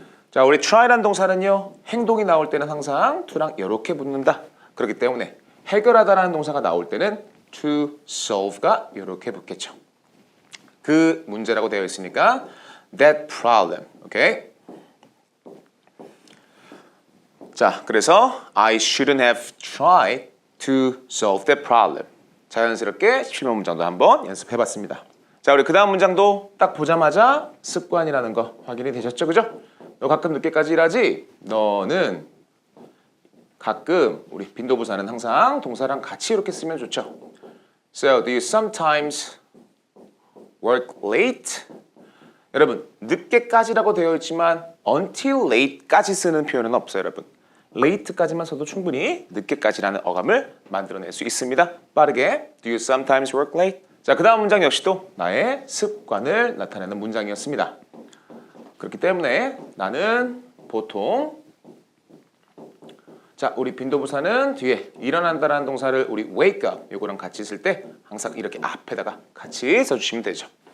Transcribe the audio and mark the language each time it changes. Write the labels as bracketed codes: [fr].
[ko] 자, 우리 try라는 동사는요. 행동이 나올 때는 항상 to랑 이렇게 붙는다. 그렇기 때문에 해결하다라는 동사가 나올 때는 to solve가 이렇게 붙겠죠. 그 문제라고 되어 있으니까 that problem. 오케이? 자, 그래서 [en] I shouldn't have tried to solve that problem. [ko] 자연스럽게 17번 문장도 한번 연습해봤습니다. 자, 우리 그 다음 문장도 딱 보자마자 습관이라는 거 확인이 되셨죠? 그죠? 너 가끔 늦게까지 일하지? 너는 가끔 우리 빈도부사는 항상 동사랑 같이 이렇게 쓰면 좋죠. [en] So, do you sometimes work late? [ko] 여러분, 늦게까지라고 되어 있지만 until late까지 쓰는 표현은 없어요, 여러분. late까지만 써도 충분히 늦게까지라는 어감을 만들어낼 수 있습니다. 빠르게 [en] Do you sometimes work late? [ko] 자, 그 다음 문장 역시도 나의 습관을 나타내는 문장이었습니다. 그렇기 때문에 나는 보통 자, 우리 빈도부사는 뒤에 일어난다라는 동사를 우리 wake up 요거랑 같이 쓸 때 항상 이렇게 앞에다가 같이 써주시면 되죠.